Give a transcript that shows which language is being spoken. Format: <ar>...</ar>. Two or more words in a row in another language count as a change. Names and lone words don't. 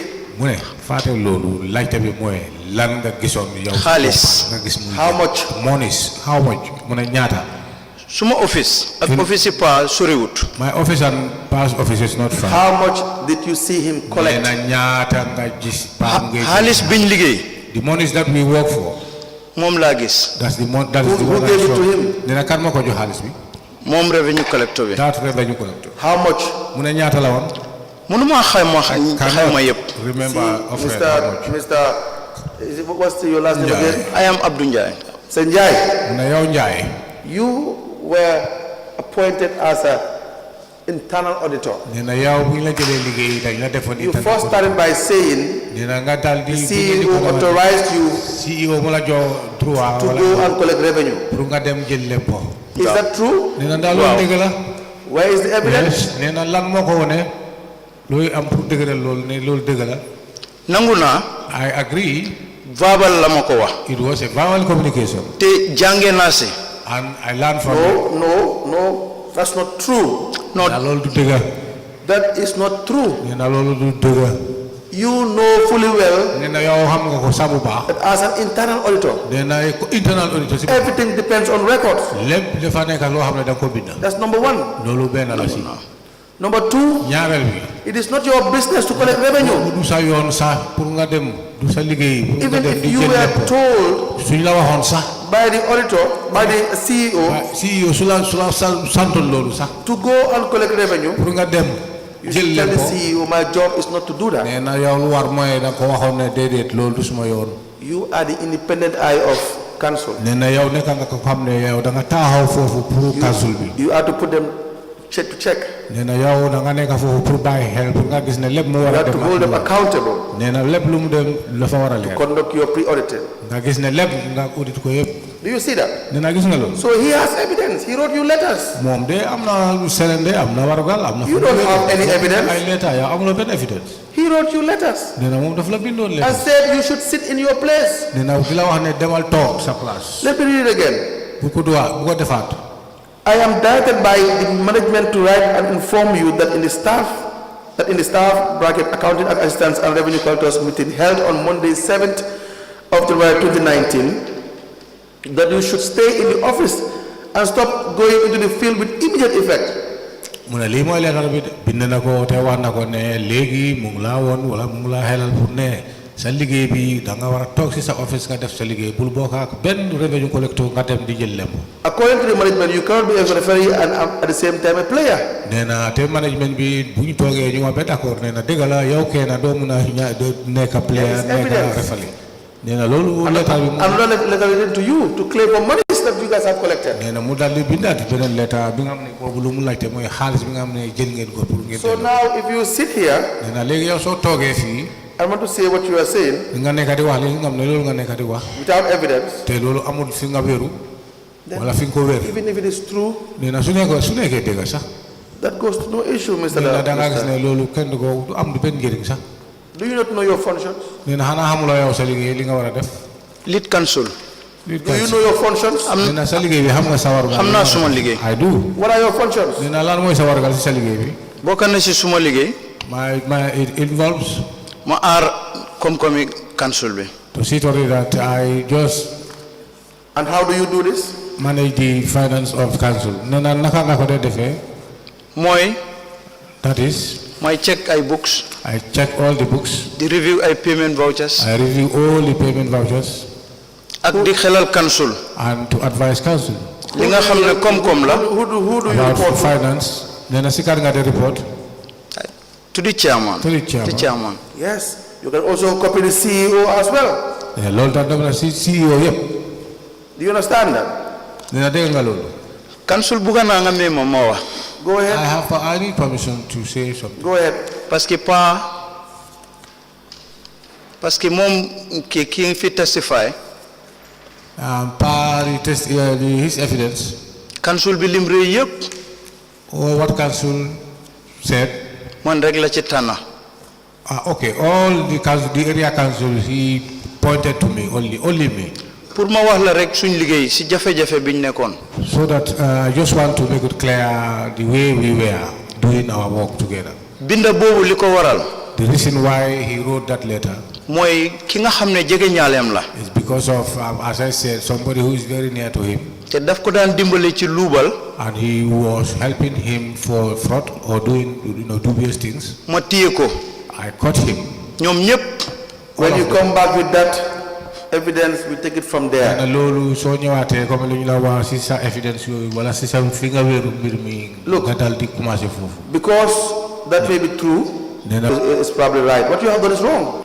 <wo>mu ne faate loolu laajte bi mooy lan nga gisoon yow Xaalis. nga gis muy</wo> <en>How much? monies how much</en> <wo>mu ne ñaata suma office ak office yi Pa soriwut</wo> <en>my office and past office is not far How much did you see him</en> <wo>nee</wo> <en>collect?</en> <wo>na ñaata nga gis pa mu ngay xaalis biñ liggéey</wo> <en>the monies that we work for</en> <wo>moom laa gis</wo> <en>that is the Who one gave I it to saw. him?</en> <wo>nee na kan moo ko jox xaalis bi moom</wo> <en>revenue collector</en> <wo>bi</wo> <en>that revenue collector How much?</en> <wo>mu ne ñaata la woon mënuma xayma yëpp</wo> <en>remember of What's your last name Njai. again? I am Abdou Ndiaye Sanjay,</en> <wo>mu ne yow Njaay</wo> <en>you were appointed as a internal auditor.</en> <wo>nee na yow bu ñu la jëlee liggéey dañ la defoon</wo> <en>You first started by saying</en> <wo>nee na nga daal di</wo> <en>CEO authorized you</en> <wo>CEO mu la jox droit</wo> <en>to</en> <wo>wala</wo> <en>go and collect revenue.</en> <wo>pour nga dem jël lempo</wo> <en>Is that true?</en> <wo>nee na daal loolu dëgg la</wo> <en>Where is the evidence?</en> <wo>yes nee na lan moo ko wone looy am pour dëgëral loolu ne loolu dëgg la nangu naa</wo> <en>I agree</en> <wo>verbal la ma ko wax</wo> <en>it was a verbal communication</en> <wo>te jànge naa si</wo> <en>and I learned from it No, that's not true.</en> <wo>non na loolu du dëgg</wo> <en>That is not true.</en> <wo>nee na loolu du dëgg</wo> <en>You know fully well</en> <wo>nee na yow xam nga ko sa bu baax</wo> <en>that as an internal auditor,</en> <wo>nee na</wo> <en>internal auditor</en> <wo>si</wo> <en>everything depends on records.</en> <wo>lépp dafa nekk loo xam ne da nga ko bind</wo> <en>That's number one.</en> <wo>loolu benn la si</wo> <en>Number two,</en> <wo>ñaareel bi</wo> <en>It is not your business to collect revenue.</en> <wo>du sa yoon sax pour nga dem du sa liggéey pour nga</wo> <en>Even</en> <wo>dem</wo> <en>if</en> <wo>di</wo> <en>you</en> <wo>jël</wo> <en>were</en> <wo>lépp</wo> <en>told</en> <wo>suñ la waxoon sax</wo> <en>by the auditor, by the CEO,</en> <wo>CEO su la santoon loolu sax</wo> <en>to go and collect revenue,</en> <wo>pour nga dem</wo> <en>you</en> <wo>jël</wo> <en>should tell the</en> <wo>lépp</wo> <en>CEO, my job is not to do that.</en> <wo>nee na yow lu war mooy da ko waxoon ne déedéet loolu du suma yoon</wo> <en>You are the independent eye of council.</en> <wo>nee na yow nekk nga ko xam ne yow da nga taxaw foofu pour council bi</wo> <en>You have to put them check to check.</en> <wo>nee na yow da nga nekk foofu pour bàyyi xel pour nga gis ne lépp mu</wo> <en>You</en> <wo>war a</wo> <en>have to</en> <wo>dem</wo> <en>hold them accountable.</en> <wo>nee na lépp lu mu dem dafa war a leer</wo> <en>Conduct your pre-auditing.</en> <wo>nga gis ne lépp nga audit ko yëpp</wo> <en>Do you see that?</en> <wo>nee na gis nga loolu</wo> <en>So he has evidence. He wrote you letters.</en> <wo>moom de am na serende am na warugal am na</wo> <en>You don't have any evidence.</en> <wo>ay letter yow amuloo benn evidence</wo> <en>He wrote you letters</en> <wo>nee na moom daf la bindoon</wo> <en>and letter said you should sit in your place.</en> <wo>nee na di la wax ne demal toog sa place</wo> <en>Let me read it again.</en> <wo>bu ko defaat</wo> <en>I am directed by the management to write and inform you that in the staff bracket accounting assistants and revenue collectors meeting held on Monday 7th of July 2019 that you should stay in the office and stop going into the field with immediate effect.</en> <wo>mu ne lii mooy leetar bi de bind na ko te wax na ko ne léegi mu ngi laa woon wala mu ngi laa xelal pour ne sa liggéey bi da nga war a toog si sa office nga def sa liggéey bul bokk ak benn</wo> <en>revenue collector</en> <wo>nga dem di jël lemb.</wo> <en>According to the management, you cannot be a referee and at the same time a player.</en> <wo>nee na te management bi bu ñu toogee ñu ma ba d'accord nee na dëgg la yow kenn doo mun a nekk player nekk referee nee na loolu leetar bi</wo> <en>Another letter written to you to claim for monies that you guys have collected.</en> <wo>nee na mu daal di bindaat beneen leetar bi nga xam ne boobu lu mu laajte mooy xaalis bi nga xam ne jël ngeen ko pour ngeen.</wo> <en>So now if you sit here,</en> <wo>nee na léegi yow soo toogee fii.</wo> <en>I want to say what you are saying</en> <wo>nga nekk di wax li nga xam ne loolu nga nekk di wax.</wo> <en>without evidence.</en> <wo>te loolu amul fi nga wéeru. wala fi nga ko wéer.</wo> <en>Even if it is true,</en> <wo>nee na su nekkee dëgg sax.</wo> <en>that goes to no issue, Mr.</en> <wo>nee na da nga gis</wo> <en>Minister.</en> <wo>ne loolu kenn du ko du am du benn njëriñ sax.</wo> <en>Do you not know your functions?</en> <wo>nee na xanaa xamuloo yow sa liggéey li nga war a def.</wo> <en>lead counsel. Do you know your functions?</en> <wo>nee na sa liggéey bi xam nga sa warugal. xam naa suma liggéey.</wo> <en>I do. What are your functions?</en> <wo>nee na lan mooy sa warugal si sa liggéey bi. bokk na si suma liggéey.</wo> <en>it involves.</en> <wo>ma aar koom-koomi council bi.</wo> <en>to see to it that I just And how do you do this? manage the finance of council.</en> <wo>nee na naka nga ko dee defee. mooy.</wo> <en>that is.</en> <wo>may check ay books.</wo> <en>I check all the books.</en> <wo>di review ay</wo> <en>payment vouchers. I review all the payment vouchers.</en> <wo>ak di xelal council.</wo> <en>and to advise council.</en> <wo>li nga xam ne koom-koom la.</wo> <en>Who do you about report to? finance.</en> <wo>nee na si kar nga de report.</wo> <en>to the chairman. To the chairman. Yes. You can also copy the CEO as well.</en> <wo>loolu tax dem na si CEO yëpp.</wo> <en>Do you understand that?</en> <wo>nee na dégg nga loolu. council bugga naa nga may ma wax.</wo> <en>Go ahead. I need permission to say something. Go ahead.</en> <fr>parce que</fr> <wo>moom kii fi testify.</wo> <en>His evidence.</en> <wo>council bi lim réew yëpp.</wo> <en>what council said.</en> <wo>man rek la ci tànna.</wo> <en>Okay, all the area council, he pointed to me, only me.</en> <wo>pour ma wax la rek suñ liggéey si jafe-jafe biñ nekkoon.</wo> <en>So that I just want to make it clear the way we were doing our work together.</en> <wo>binda boobu li ko waral.</wo> <en>The reason why he wrote that letter</en> <wo>mooy ki nga xam ne jege ñaaleem la.</wo> <en>is because of, as I said, somebody who is very near to him.</en> <wo>te daf ko daan dimbale ci luubal.</wo> <en>And he was helping him for fraud or doing dubious things.</en> <wo>ma téye ko.</wo> <en>I caught him.</en> <wo>ñoom ñëpp.</wo> <en>When you come back with that evidence, we take it from there.</en> <wo>loolu soo ñëwaatee comme lu ñu la wax si sa evidence yooyu wala si sa fi nga wéeru mbir mi.</wo> <en>Look,</en> <wo>nga dal di commencé foofu.</wo> <en>because that may be true, it's probably right. What you have done is wrong.</en>